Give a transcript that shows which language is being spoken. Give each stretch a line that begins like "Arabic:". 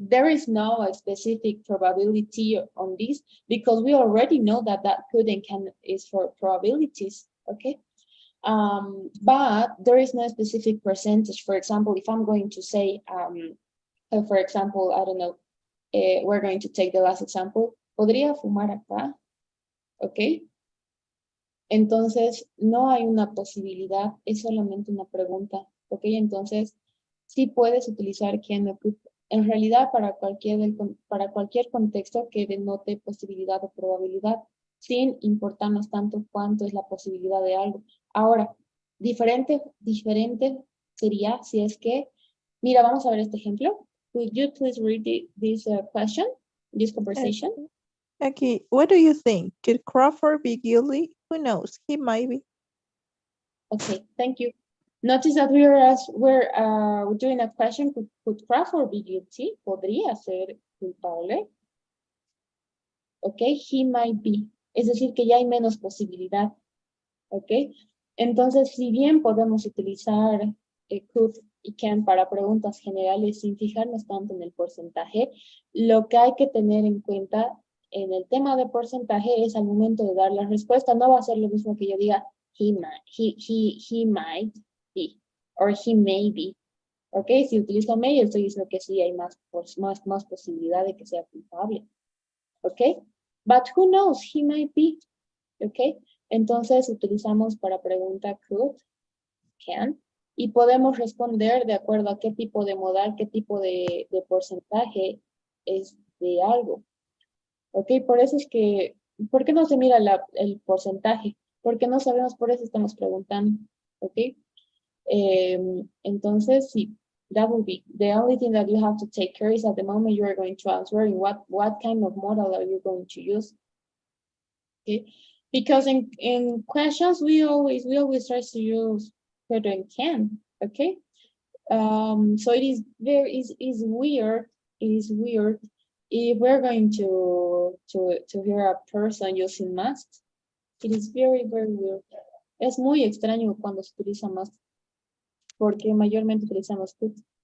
English: There is no specific probability on this because we already know that could and can is for probabilities, okay? But there is no specific percentage. For example, if I'm going to say, for example, I don't know, we're going to take the last example.
Spanish: ¿Podría fumar acá? ¿Ok? Entonces, no hay una posibilidad, es solamente una pregunta. ¿Ok? Entonces, sí puedes utilizar can o could. En realidad, para cualquier contexto que denote posibilidad o probabilidad, sin importarnos tanto cuánto es la posibilidad de algo. Ahora, diferente sería si es que, mira, vamos a ver este ejemplo.
English: Could you please read this question, this conversation? Okay, what do you think? Could Crawford be guilty? Who knows? He might be. Okay, thank you. Notice that we're doing a question. Could Crawford be guilty?
Spanish: ¿Podría ser culpable?
English: Okay, he might be.
Spanish: Es decir, que ya hay menos posibilidad. Okay, entonces, si bien podemos utilizar could y can para preguntas generales sin fijarnos tanto en el porcentaje, lo que hay que tener en cuenta en el tema de porcentaje es al momento de dar la respuesta, no va a ser lo mismo que yo diga
English: he might be, or he may be.
Spanish: Ok, si utilizo may, estoy diciendo que sí hay más posibilidad de que sea culpable.
English: Ok, but who knows, he might be.
Spanish: Ok, entonces utilizamos para pregunta could, can, y podemos responder de acuerdo a qué tipo de modal, qué tipo de porcentaje es de algo. Ok, por eso es que, ¿por qué no se mira el porcentaje? Porque no sabemos, por eso estamos preguntando. Ok. Entonces, sí,
English: that will be the only thing that you have to take care is at the moment you are going to answer in what kind of model are you going to use. Okay, because in questions we always try to use could and can. Okay, so it is is weird. It is weird if we're going to hear a person using must. It is very weird.
Spanish: Es muy extraño cuando se utiliza must, porque mayormente utilizamos could.